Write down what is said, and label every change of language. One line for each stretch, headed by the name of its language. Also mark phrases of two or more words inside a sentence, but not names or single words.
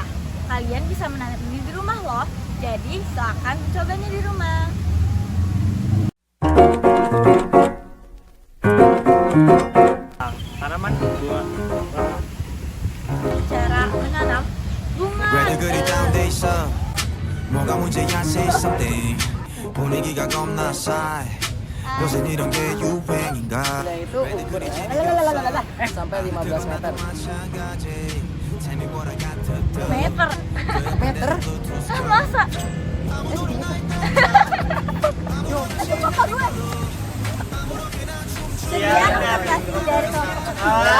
Indonesian: Kalian bisa menanam ini di rumah loh. Jadi, silakan mencobanya di rumah. Tanaman bunga. Cara menanam bunga
Korean: 그리 다운돼 있어 뭐가 문제야
English: say something
Korean: 분위기가 겁나 싸해 요새 이런 게 유행인가
Indonesian: Itu ukuran sampai 15 meter. meter. Meter? Masa? Aduh, kakak gue. Sekian informasi dari kelompok ketiga.